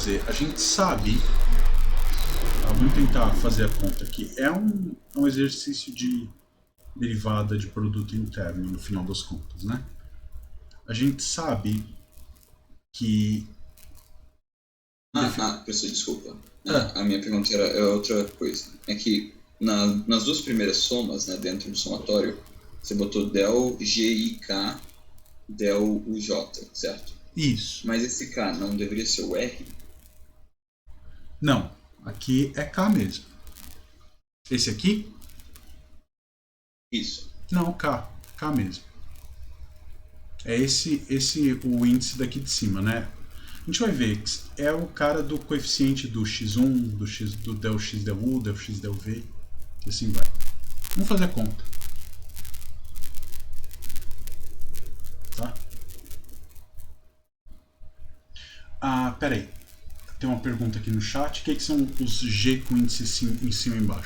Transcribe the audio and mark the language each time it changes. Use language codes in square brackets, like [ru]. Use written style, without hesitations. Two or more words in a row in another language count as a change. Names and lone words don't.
[pt] A gente sabe, vamos tentar fazer a conta aqui, é um exercício de derivada de produto interno, no final das contas, né? A gente sabe que... Professor, desculpa. A minha pergunta era outra coisa. É que nas duas primeiras somas, né, dentro do somatório, você botou del GIK, del UJ, certo? Isso. Mas esse K não deveria ser o R? Não. Aqui é K mesmo. Esse aqui? Isso. Não, K. K mesmo. É esse o índice daqui de cima, né? A gente vai ver que é o cara do coeficiente do x1, do del x del u, del x del v, e assim vai. Vamos fazer a conta. Tá? Peraí. Tem uma pergunta aqui no chat. O que são os G com índice em cima e embaixo?